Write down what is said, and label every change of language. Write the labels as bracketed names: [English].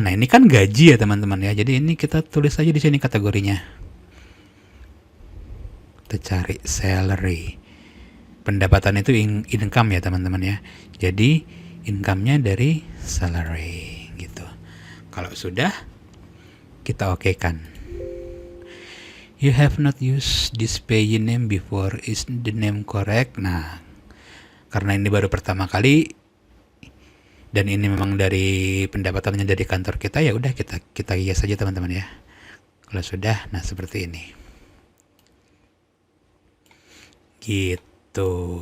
[Indonesian] Nah, ini kan gaji ya teman-teman ya. Jadi ini kita tulis aja di sini kategorinya. Kita cari salary. Pendapatan itu income ya teman-teman ya. Jadi income-nya dari salary gitu. Kalau sudah, kita okekan. [English] You have not used this payee name before. Is the name correct? [Indonesian] Nah, karena ini baru pertama kali dan ini memang dari pendapatannya dari kantor kita, ya udah kita yes saja teman-teman ya. Kalau sudah, nah seperti ini. Gitu.